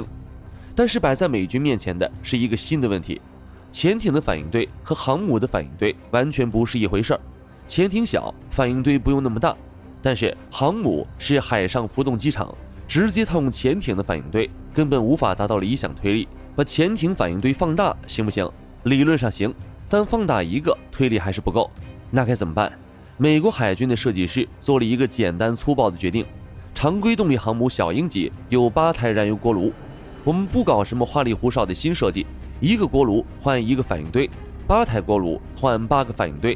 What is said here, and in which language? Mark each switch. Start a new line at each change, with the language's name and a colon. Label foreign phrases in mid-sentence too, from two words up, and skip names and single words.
Chinese: 但是擺在美軍面前的是一個新的問題：潛艇的反應堆和航母的反應堆完全不是一回事兒。潛艇小，反應堆不用那麼大，但是航母是海上浮动机场，直接套用潛艇的反应堆根本无法達到理想推力。把潛艇反應堆放大行不行？理論上行，但放大一個推力還是不夠。那該怎麼辦？美國海軍的設計師做了一個簡單粗暴的決定：常規動力航母小鷹級有8台燃油鍋爐，我們不搞什麼花裡胡哨的新設計，一個鍋爐換一個反應堆，8台鍋爐換8個反應堆。